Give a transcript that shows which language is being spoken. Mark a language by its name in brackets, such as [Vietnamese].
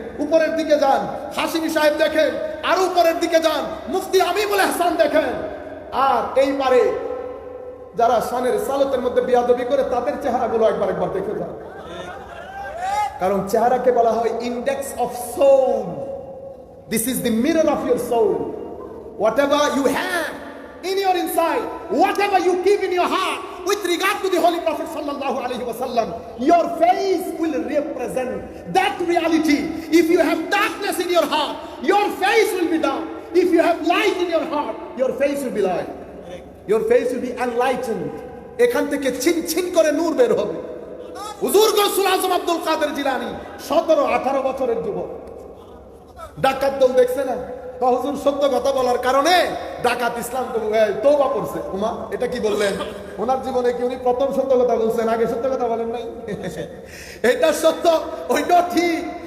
[Bangla] উপরের দিকে যান, হাশিমি সাহেব দেখেন, আর উপরের দিকে যান, মুফতি আমিনুল হাসান দেখেন। আর এই পারে যারা শানের সালতের মধ্যে বিয়াদবি করে তাদের চেহারাগুলো একবার একবার দেখে যান। কারণ চেহারাকে বলা হয় index of soul. [English] This is the mirror of your soul. Whatever you have in your inside, whatever you keep in your heart with regard to the Holy Prophet sallallahu alaihi wasallam, your face will represent that reality. If you have darkness in your heart, your face will be dark. If you have light in your heart, your face will be light. Your face will be enlightened. [Bangla] এখান থেকে Shin Shin করে নূর বের হবে। হুজুর গৌসুল আজম আব্দুল কাদের জিলানী 17-18 বছরের যুবক, ডাকাত দল দেখছে না? হুজুর সত্য কথা বলার কারণে ডাকাত ইসলাম তওবা করছে। উমা, এটা কি বললেন? ওনার জীবনে কি উনি প্রথম সত্য কথা বলছেন? আগে সত্য কথা বলেন নাই? এটা সত্য, ওইটা ঠিক।